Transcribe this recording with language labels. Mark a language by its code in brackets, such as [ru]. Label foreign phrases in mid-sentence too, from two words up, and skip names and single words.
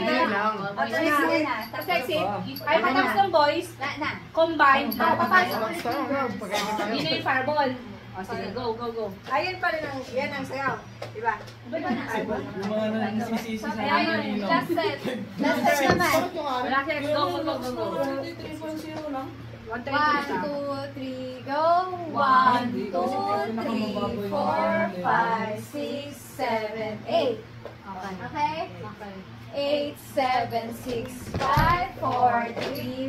[tl] Tapos exit. Tapos exit. Ay, Ano patapos ng boys, Na. combine. Papapasok. Pagkakita Yun na yung fireball. O sige, [en] go, go, go. [tl] ayun pa rin ang, yan ang sayaw. Diba? Yung mga nagsisisi sa Ayun, Manila. [en] last set. Last set naman. [tl] Wala siya, [en] go, go, go, go, go. [tl] 3.0 lang. [en] 1, 2, 1, 2, 3, go. 1, 2, 3, 4, 5, 6, 7, 8. Okay? Okay. 8, 7, 6, 5, 4, 3, 2, 1.